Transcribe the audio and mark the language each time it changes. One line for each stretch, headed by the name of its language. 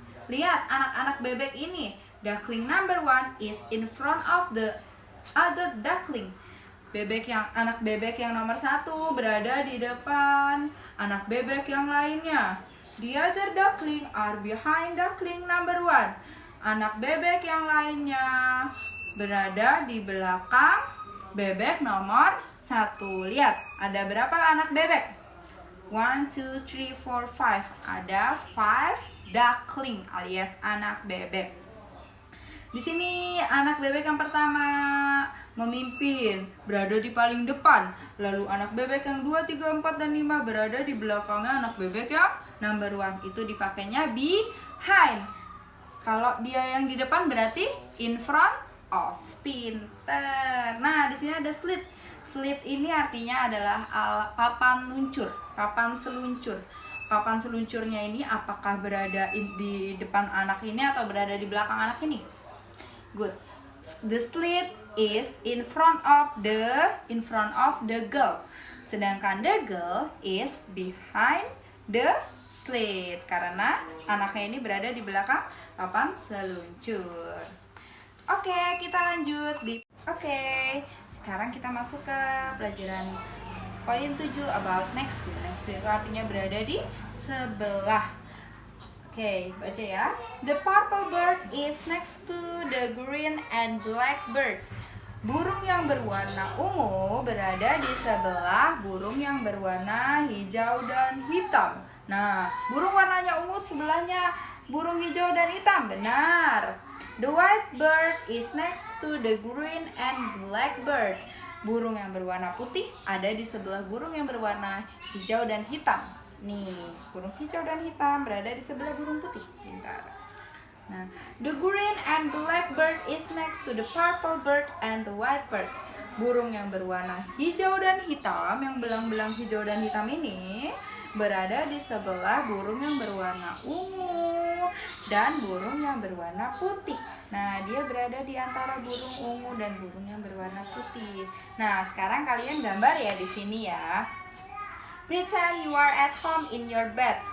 Indonesian: Lihat anak-anak bebek ini.
English: Duckling number 1 is in front of the other duckling.
Indonesian: Anak bebek yang nomor 1 berada di depan anak bebek yang lainnya.
English: The other duckling are behind duckling number 1.
Indonesian: Anak bebek yang lainnya berada di belakang bebek nomor 1. Lihat, ada berapa anak bebek? 1, 2, 3, 4, 5. Ada 5 duckling alias anak bebek. Di sini anak bebek yang pertama memimpin, berada di paling depan. Lalu anak bebek yang 2, 3, 4, dan 5 berada di belakangnya anak bebek yang number 1. Itu dipakainya behind. Kalau dia yang di depan berarti in front of. Pinter. Nah, di sini ada slit. Slit ini artinya adalah papan luncur, papan seluncur. Papan seluncurnya ini apakah berada di depan anak ini atau berada di belakang anak ini?
English: Good. The slit is in front of the girl.
Indonesian: Sedangkan
English: the girl is behind the slit
Indonesian: karena anaknya ini berada di belakang papan seluncur. Oke, kita lanjut Oke, sekarang kita masuk ke pelajaran poin 7 about next to. Next to itu artinya berada di sebelah. Oke, baca ya.
English: The purple bird is next to the green and black bird.
Indonesian: Burung yang berwarna ungu berada di sebelah burung yang berwarna hijau dan hitam. Nah, burung warnanya ungu sebelahnya burung hijau dan hitam. Benar.
English: The white bird is next to the green and black bird.
Indonesian: Burung yang berwarna putih ada di sebelah burung yang berwarna hijau dan hitam. Nih, burung hijau dan hitam berada di sebelah burung putih. Pintar.
English: Nah, the green and black bird is next to the purple bird and the white bird.
Indonesian: Burung yang berwarna hijau dan hitam, yang belang-belang hijau dan hitam ini berada di sebelah burung yang berwarna ungu dan burung yang berwarna putih. Nah, dia berada di antara burung ungu dan burung yang berwarna putih. Nah, sekarang kalian gambar ya di sini ya.
English: Pretend you are at home in your bed.